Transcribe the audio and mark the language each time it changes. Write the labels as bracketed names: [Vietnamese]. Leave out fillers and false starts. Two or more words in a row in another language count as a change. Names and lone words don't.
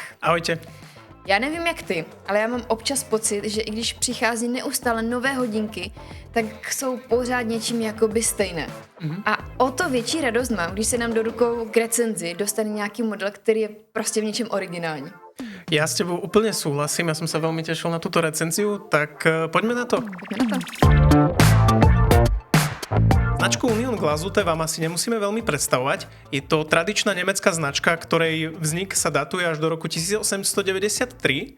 [Slovak] Ahojte. [Czech] Já nevím jak ty, ale já mám občas pocit, že i když přichází neustále nové hodinky, tak jsou pořád něčím jakoby stejné. A o to větší radost mám, když se nám do rukou k recenzi dostane nějaký model, který je prostě v něčem originální. [Slovak] Ja s tebou úplne súhlasím, ja som sa veľmi tešil na túto recenziu, tak poďme na to. Značku Union Glazute vám asi nemusíme veľmi predstavovať. Je to tradičná nemecká značka, ktorej vznik sa datuje až do roku 1893.